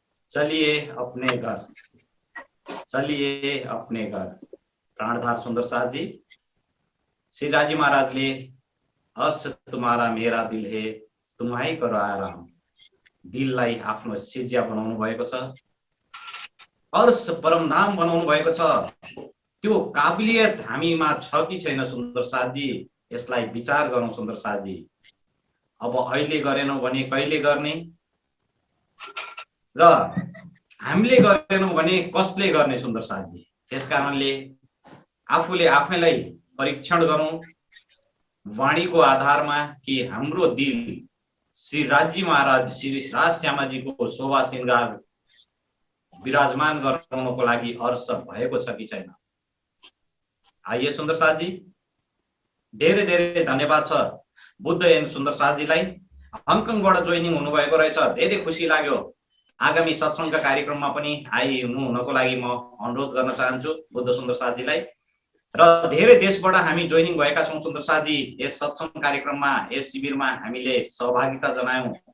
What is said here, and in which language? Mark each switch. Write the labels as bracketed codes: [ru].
[hi] चलिए अपने घर, चलिए अपने घर। [ne] प्राणधार सुंदर साथ जी, श्री राजी महाराजले [hi] अर्श तुम्हारा मेरा दिल है तुम्हाई करो आराम [ne] दिललाई आफ्नो सिज्या बनाउनु भएको छ, अर्श परमधाम बनाउनु भएको छ। त्यो काबिलियत हामीमा छ कि छैन सुन्दर साथ जी, यसलाई विचार गरौँ सुन्दर साथ जी। अब अहिले गरेनौं भने कहिले गर्ने र हामीले गरेनौं भने कसले गर्ने सुन्दर साथ जी। त्यसकारणले आफूले आफैलाई परीक्षण गरौँ वाणीको आधारमा कि हाम्रो दिल श्री राजी महाराज श्री राजश्यामाजीको शोभा श्रृंगार विराजमान गराउनको लागि अर्श भएको छ कि छैन। आइए सुन्दर साथ जी, धेरै धेरै धन्यवाद छ बुद्ध एन सुन्दर साथ जीलाई। हङकङबाट जोइनिङ हुनुभएको रहेछ, धेरै खुसी लाग्यो। आगामी सत्सङ्गका कार्यक्रममा पनि हुनको लागि म अनुरोध गर्न चाहन्छु बुद्ध सुन्दर साथ जीलाई। र धेरै देशबाट हामी जोइनिङ भएका छौं सुन्दर साथ जी। यस सत्सङ्ग कार्यक्रममा यस शिविरमा हामीले सहभागिता जनायौं।